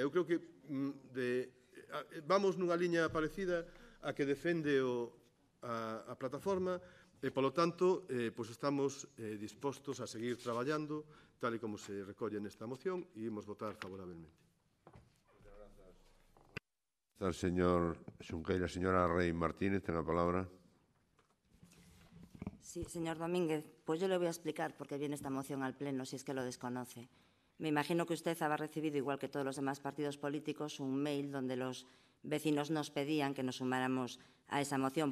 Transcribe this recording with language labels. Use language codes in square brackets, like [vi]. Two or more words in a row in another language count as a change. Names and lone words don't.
[gl] Eu creo que vamos nunha liña parecida a que defende a plataforma e, polo tanto, estamos dispostos a seguir traballando tal e como se recolle nesta moción e imos votar favorablemente. [es] Está el señor Xunqueira. [gl] Señora Rey Martínez, ten a palabra. [es] Sí, señor Domínguez, pues yo le voy a explicar por qué viene esta moción al Pleno, si es que lo desconoce. Me imagino que usted habrá recibido, igual que todos los demás partidos políticos, un mail donde los vecinos nos pedían que nos sumáramos a esa moción.